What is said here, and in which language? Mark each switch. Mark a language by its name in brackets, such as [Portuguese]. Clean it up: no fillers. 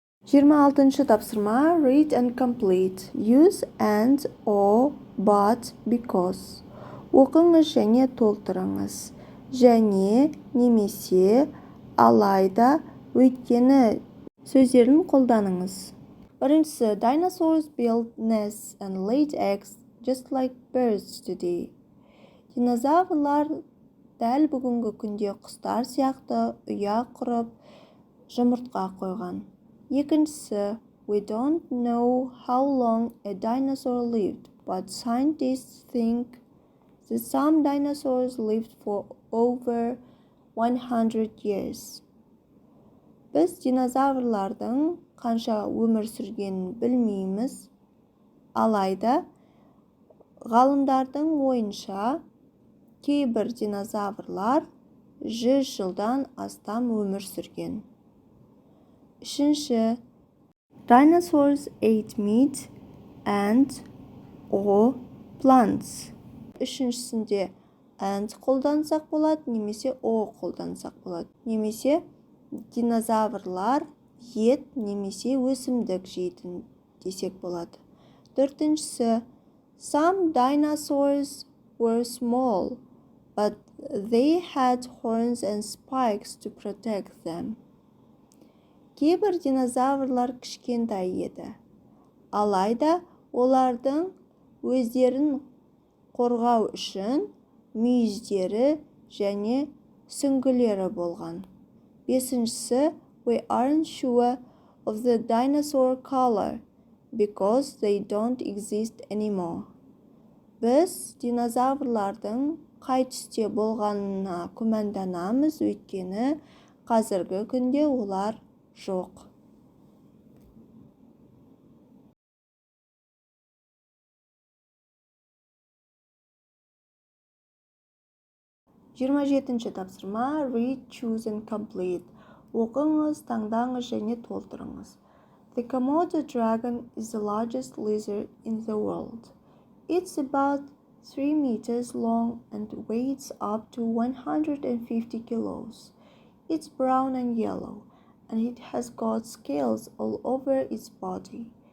[Kazakh] 26-шы тапсырма. [English] Read and complete. Use and or but because. [Kazakh] Оқыңыз және толтырыңыз. Және немесе алайда өйткені сөздерін қолданыңыз. Біріншісі, [English] dinosaurs built nests and laid eggs just like birds today. [Kazakh] Динозаврлар дәл бүгінгі күнде құстар сияқты ұя құрып, жұмыртқа қойған. Екіншісі, [English] we don't know how long a dinosaur lived, but scientists think that some dinosaurs lived for over 100 years. [Kazakh] Біз динозаврлардың қанша өмір сүргенін білмейміз. Алайда, ғалымдардың ойынша, кейбір динозаврлар 100 жылдан астам өмір сүрген. Үшінші, [English] dinosaurs ate meat and or plants. [Kazakh] Үшіншісінде and қолдансақ болады, немесе o қолдансақ болады. Немесе динозаврлар ет немесе өсімдік жейтін десек болады. Төртіншісі, [English] some dinosaurs were small, but they had horns and spikes to protect them. [Kazakh] Кейбір динозаврлар кішкентай еді, алайда олардың өздерін қорғау үшін мүйіздері және сүңгілері болған. Бесіншісі, [English] we aren't sure of the dinosaur color because they don't exist anymore. [Kazakh] Біз динозаврлардың қай түсте болғанына күмәнданамыз, өйткені қазіргі күнде олар жоқ. 27-ші тапсырма [English] read, choose and complete. [Kazakh] Оқыңыз, таңдаңыз және толтырыңыз. [English] The Komodo dragon is the largest lizard in the world. It's about 3 meters long and weighs up to 150 kilos. It's brown and yellow, and it has got scales all over its body.